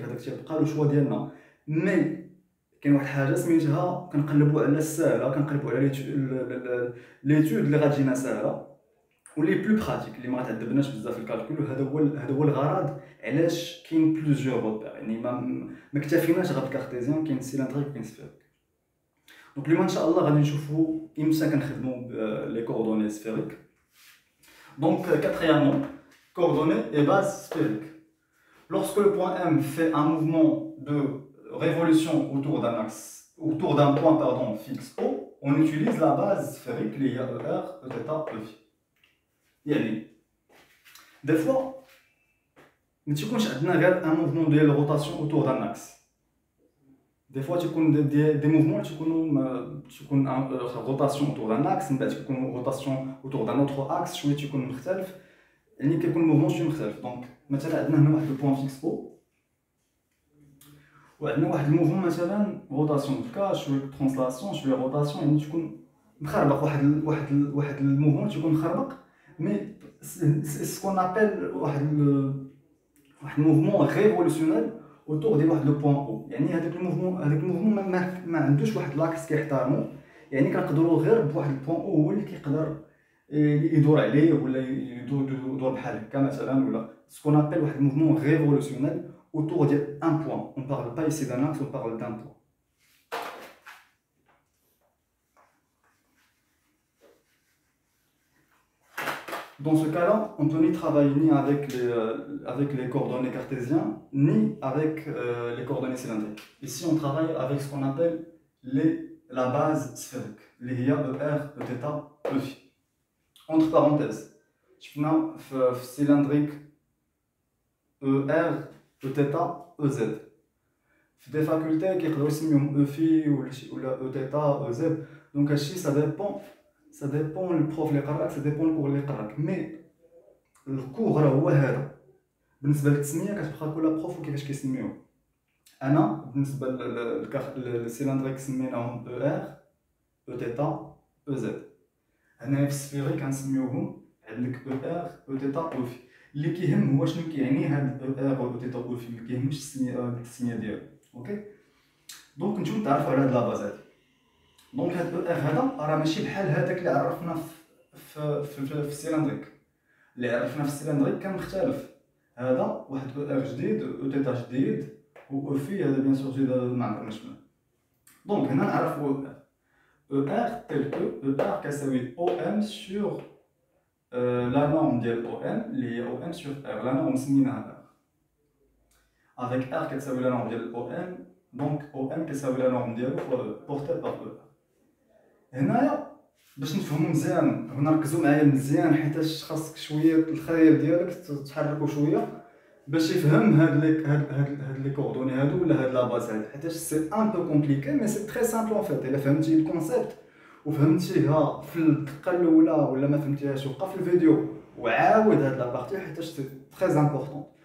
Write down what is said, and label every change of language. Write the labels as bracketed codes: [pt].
[ar] هذاك تيبقى لو شوا ديالنا. مي كاين واحد الحاجه سميتها كنقلبوا على الساهله، كنقلبوا على ليتود اللي غتجينا ساهله ولي بلو براتيك اللي ما غتعذبناش بزاف في الكالكول. هذا هو الغرض علاش كاين بلوزيور روبير، يعني ما اكتفيناش غير بالكارتيزيان، كاين سيلندريك وكاين سفيريك. دونك اليوم ان شاء الله غادي نشوفوا امتى كنخدموا لي كوردوني سفيريك. [fr] دونك quatrièmement coordonnées et base sphérique. Lorsque le point M fait un mouvement de révolution autour d'un axe, autour d'un point fixe O, on utilise la base sphérique اللي هي ER, Eθ, Eφ. [ar] يعني [fr] des fois [ar] ما تيكونش عندنا غير ان موفمون ديال روتاسيون [fr] autour d'un axe. des fois [ar] تيكون دي موفمون تيكون روتاسيون [fr] autour d'un axe، [ar] من بعد تيكون روتاسيون [fr] autour d'un autre axe [ar] شويه تيكون مختلف، يعني كيكون موفمون شويه مختلف. دونك مثلا عندنا هنا واحد البوان فيكس او، وعندنا واحد الموفمون مثلا روتاسيون دكا شويه ترانسلاسيون شويه روتاسيون، يعني تكون مخربق واحد الموفمون تيكون مخربق، مي سكون ابل واحد الموفمون ريفولوسيونيل اوتور ديال واحد لو بوين او. يعني هذاك الموفمون ما عندوش واحد لاكس كيحترمو، يعني كنقدروا غير بواحد البوين او هو اللي كيقدر يدور عليه ولا يدور بحال هكا مثلا، ولا سكون ابل واحد الموفمون ريفولوسيونيل [fr] autour d'un point. On ne parle pas ici d'un axe, on parle d'un point. Dans ce cas-là, on ne peut ni travailler ni avec les coordonnées cartésiens, ni avec les coordonnées cylindriques. Ici, on travaille avec ce qu'on appelle la base sphérique, les ER, Eθ, Eφ. Entre parenthèses, je vais cylindrique ER, Eθ, Ez. [ar] في [fr] des facultés [ar] كيقدروا يسميوهم Eφ ولا Eθ, Ez. دونك هادشي [fr] ça dépend [ar] البروف اللي قراك، ça dépend الكور اللي قراك، مي الكور راه هو هذا. بالنسبه للتسميه كتبقى كل بروف وكيفاش كيسميوه. انا بالنسبه للسيلندريك سميناهم ER, Eθ, Ez. هنا في السفيريك كنسميوهم عندك ER, Eθ, Eφ. اللي كيهم هو شنو كيعني هاد ER و Eθ و Eφ، ما كيهمش التسميه ديالو. اوكي، دونك نتوما تعرفوا على هاد لاباز هادي. دونك هاد ER هذا راه ماشي بحال هذاك اللي عرفنا في السيلندريك. اللي عرفنا في السيلندريك كان مختلف، هذا واحد ER جديد Eθ جديد و Eφ هذا بيان سور جديد ما عمرنا شفناه. دونك هنا نعرفوا ER [fr] tel que [ar] ER كتساوي OM [fr] sur la norme [ar] ديال OM اللي هي OM [fr] sur R. la norme [ar] سميناها [fr] R. avec R [ar] كتساوي [fr] la norme ديال OM، donc OM كتساوي la norme [ar] ديالو [fr] portée par ER. [ar] هنايا باش نفهمو مزيان ونركزوا معايا مزيان، حيتاش خاصك شويه الخيال ديالك تحركو شويه باش يفهم هاد لي كوردوني هادو ولا هاد لاباز هادي، حيتاش [fr] سي ان بو كومبليكي مي سي تري سامبل اون فيت. [ar] الا فهمتي الكونسيبت وفهمتيها في الدقه الاولى ولا ما فهمتيهاش وبقى في الفيديو وعاود هاد لابارتي، حيتاش [fr] سي تري امبورطون.